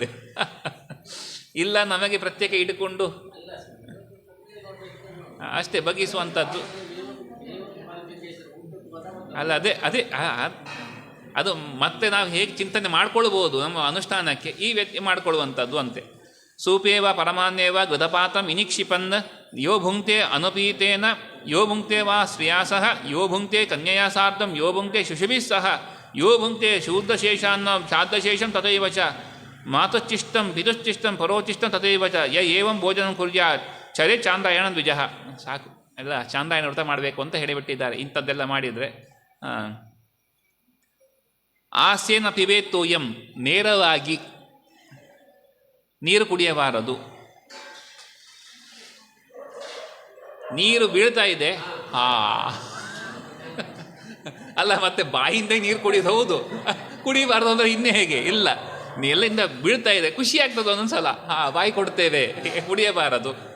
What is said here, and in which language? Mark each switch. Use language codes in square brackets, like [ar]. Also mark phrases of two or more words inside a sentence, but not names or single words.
[kn] ಇಲ್ಲ ನಮಗೆ ಪ್ರತ್ಯೇಕ ಇಟ್ಟುಕೊಂಡು ಅಷ್ಟೇ ಬಗೆಸುವಂಥದ್ದು ಅಲ್ಲ. ಅದೇ ಅದು ಮತ್ತೆ ನಾವು ಹೇಗೆ ಚಿಂತನೆ ಮಾಡ್ಕೊಳ್ಬೋದು ನಮ್ಮ ಅನುಷ್ಠಾನಕ್ಕೆ ಈ ವ್ಯಕ್ತಿ ಮಾಡಿಕೊಳ್ಳುವಂಥದ್ದು ಅಂತೆ. [sa] ಸೂಪೇವ ಪರಮಾನ್ಯೇವ ಗೃಧಪಾತಂ ವಿನಿಕ್ಷಿಪನ್ ಯೋ ಭುಂಕ್ತೆ ಅನುಪೀತೇನ ಯೋ ಭುಂಕ್ತೆ ವಾ ಶ್ರೇಯಾಸಃ ಯೋ ಭುಂಕ್ತೆ ಕನ್ಯಯಾ ಸಾರ್ಧಂ ಯೋ ಭುಂಕ್ತೆ ಶಿಶುಭಿಃ ಸಹ ಯೋ ಭುಂಕ್ತೆ ಶೂದ್ರಶೇಷಾನ್ನ ಶಾದ್ರಶೇಷಂ ತಥೈವ ಚ ಮಾತುಚ್ಚಿಷ್ಟಂ ಪಿತುಶ್ಚಿಷ್ಟಂ ಪರೋಚಿಷ್ಟಂ ತಥೈವ ಚ ಯ ಏವಂ ಭೋಜನಂ ಕುರ್ಯಾತ್ ಚರೇ ಚಾಂದ್ರಾಯಣ ದ್ವಿಜಃ. [kn] ಸಾಕು, ಎಲ್ಲ ಚಾಂದ್ರಾಯಣ ವ್ರತ ಮಾಡಬೇಕು ಅಂತ ಹೇಳಿಬಿಟ್ಟಿದ್ದಾರೆ. ಇಂಥದ್ದೆಲ್ಲ ಮಾಡಿದರೆ [sa] ಆಸ್ಯೇನ ಪಿಬೇತ್ತೋಯಂ [kn] ನೇರವಾಗಿ ನೀರು ಕುಡಿಯಬಾರದು. ನೀರು ಬೀಳ್ತಾ ಇದೆ ಅಲ್ಲ, ಮತ್ತೆ ಬಾಯಿಂದ ನೀರು ಕುಡಿಯೋದು ಹೌದು, ಕುಡಿಬಾರ್ದು ಅಂದರೆ ಇನ್ನೇ ಹೇಗೆ ಇಲ್ಲ, ಎಲ್ಲರಿಂದ ಬೀಳ್ತಾ ಇದೆ ಖುಷಿ ಆಗ್ತದೆ ಒಂದೊಂದ್ಸಲ, ಬಾಯಿ ಕೊಡ್ತೇವೆ, ಕುಡಿಯಬಾರದು.